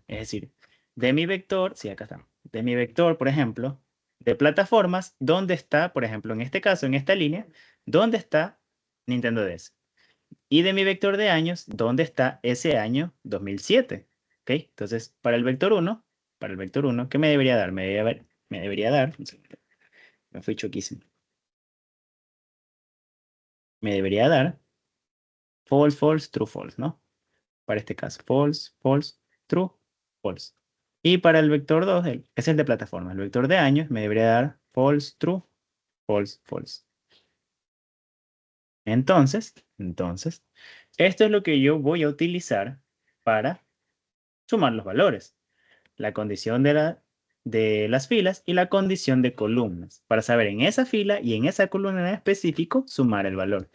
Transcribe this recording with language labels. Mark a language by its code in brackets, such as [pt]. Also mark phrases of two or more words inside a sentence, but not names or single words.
[es] Es decir, de mi vector, sí, acá está, de mi vector, por ejemplo, de plataformas, ¿dónde está, por ejemplo, en este caso, en esta línea, dónde está Nintendo DS? Y de mi vector de años, ¿dónde está ese año 2007? ¿Ok? Entonces, para el vector 1, ¿qué me debería dar? Me debería dar, me fui choquísimo. Me debería dar [en] false, false, true, false, [es] ¿no? Para este caso, [en] false, false, true, false. [es] Y para el vector 2, es el de plataforma. El vector de años me debería dar [en] false, true, false, false. [es] Entonces, esto es lo que yo voy a utilizar para sumar los valores. La condición de las filas y la condición de columnas, para saber en esa fila y en esa columna en específico sumar el valor.